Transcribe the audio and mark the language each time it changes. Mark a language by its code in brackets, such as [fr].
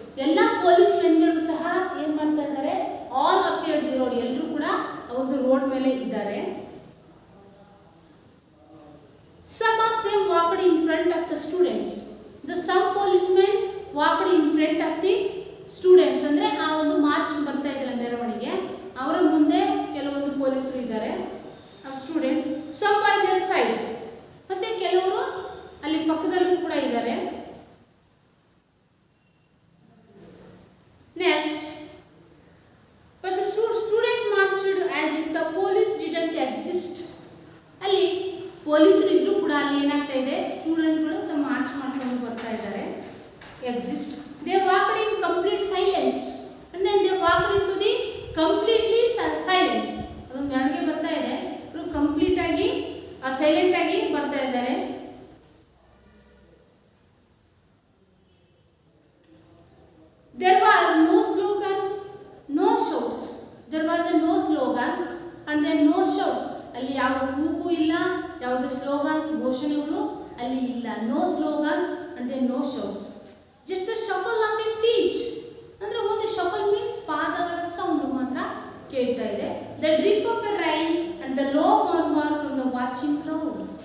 [kn] ಎಲ್ಲ ಪೊಲೀಸ್ಮೆನ್ಗಳು ಸಹ ಏನು ಮಾಡ್ತಾ ಇದ್ದಾರೆ? [en] all appeared the road, [kn] ಎಲ್ಲರೂ ಕೂಡ ಒಂದು ರೋಡ್ ಮೇಲೆ ಇದ್ದಾರೆ. [en] Some of them walked in front of the students. Some policemen walked in front of the students. [kn] ಅಂದರೆ ಆ ಒಂದು ಮಾರ್ಚ್ ಬರ್ತಾ ಇದೆಯಲ್ಲ ಮೆರವಣಿಗೆ, ಅವರ ಮುಂದೆ ಕೆಲವೊಂದು ಪೊಲೀಸರು ಇದ್ದಾರೆ, students. [en] Some by their sides, [kn] ಮತ್ತೆ ಕೆಲವರು ಅಲ್ಲಿ ಪಕ್ಕದಲ್ಲೂ ಕೂಡ ಇದ್ದಾರೆ. [en] Next, but the student marched as if the police didn't exist. [kn] ಅಲ್ಲಿ ಪೊಲೀಸರು ಇದ್ರೂ ಕೂಡ ಅಲ್ಲಿ ಏನಾಗ್ತಾ ಇದೆ? ಸ್ಟೂಡೆಂಟ್ಗಳು ತಮ್ಮ ಮಾರ್ಚ್ ಮಾಡ್ಕೊಂಡು ಬರ್ತಾ ಇದ್ದಾರೆ. Exist. [en] They walked in complete silence and then they walked in to the completely silence. [kn] ಅದೊಂದು ಮೆರವಣಿಗೆ ಬರ್ತಾ ಇದೆ, ಅವರು ಕಂಪ್ಲೀಟ್ ಆಗಿ ಸೈಲೆಂಟ್ ಆಗಿ ಬರ್ತಾ ಇದ್ದಾರೆ. [en] There was no slogans, no shouts. There was no slogans and then no shouts. [kn] ಅಲ್ಲಿ ಯಾವ ಕೂಗು ಇಲ್ಲ, ಯಾವುದೇ ಸ್ಲೋಗನ್ಸ್ ಘೋಷಣೆಗಳು ಅಲ್ಲಿ ಇಲ್ಲ. [en] No slogans and then no shouts. Just the shuffle of a feet, [kn] ಅಂದರೆ ಒಂದು ಶಫಲ್ ಮೀನ್ಸ್ ಪಾದಗಳ ಸೌಂಡ್ ಮಾತ್ರ ಕೇಳ್ತಾ ಇದೆ. [en] The drip of a rain and the low murmur from the watching crowd.